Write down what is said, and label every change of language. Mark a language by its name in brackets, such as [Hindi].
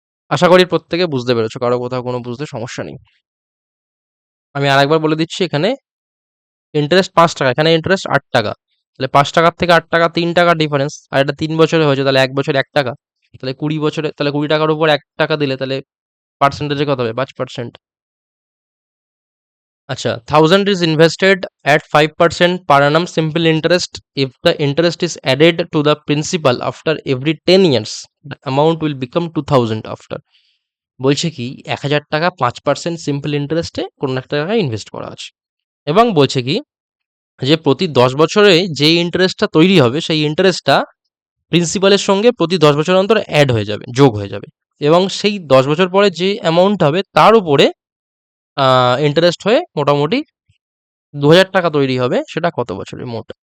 [Bangla] আশা করি প্রত্যেকে বুঝতে পেরেছো, কারো কোথাও কোনো বুঝতে সমস্যা নেই। আমি আরেকবার বলে দিচ্ছি, এখানে ইন্টারেস্ট 5 টাকা, এখানে ইন্টারেস্ট 8 টাকা, তাহলে 5 টাকার থেকে 8 টাকা 3 টাকা ডিফারেন্স, আর এটা 3 বছরে হয়েছে, তাহলে 1 বছরে 1 টাকা, তাহলে 20 বছরে, তাহলে 20 টাকার উপর 1 টাকা দিলে তাহলে পার্সেন্টেজে কত হবে 5%। আচ্ছা [English] 1000 is invested at 5% per annum simple interest. If the interest is added to the principal after every 10 years, the amount will become 2000 after. [Bangla] বলছে কি 1000 টাকা 5% সিম্পল ইন্টারেস্টে কোনো একটা টাকা ইনভেস্ট করা আছে, এবং বলছে কি যে প্রতি 10 বছরে যে ইন্টারেস্টটা তৈরি হবে সেই ইন্টারেস্টটা প্রিন্সিপালের সঙ্গে প্রতি 10 বছর অন্তর অ্যাড হয়ে যাবে, যোগ হয়ে যাবে, এবং সেই 10 বছর পরে যে অ্যামাউন্ট হবে তার উপরে ইন্টারেস্ট হয়ে মোটামুটি 2000 টাকা তৈরি হবে, সেটা কত বছরের মোট।